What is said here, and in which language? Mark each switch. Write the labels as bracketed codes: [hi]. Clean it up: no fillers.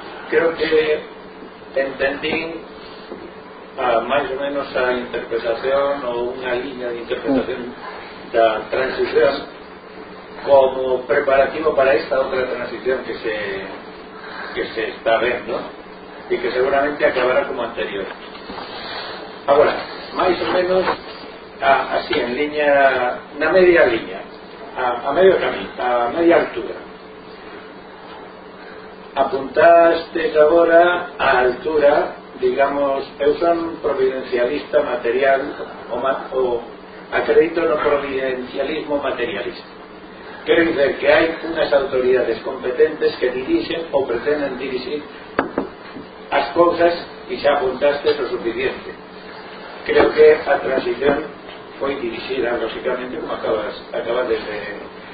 [es] Creo que entendí más o menos [gl] a interpretación o una línea de interpretación da transición como preparativo para esta outra transición que se está vendo e que seguramente acabará como anterior. Agora, máis ou menos así en liña, na media liña, a medio camín, a media altura, apuntaste agora a altura, digamos, eu son providencialista material o acredito en un providencialismo materialista. [es] Quiere decir que hay unas autoridades competentes que dirigen o pretenden dirigir las cosas y se apuntaste lo suficiente. Creo que la transición fue dirigida, lógicamente, como acabas de decir.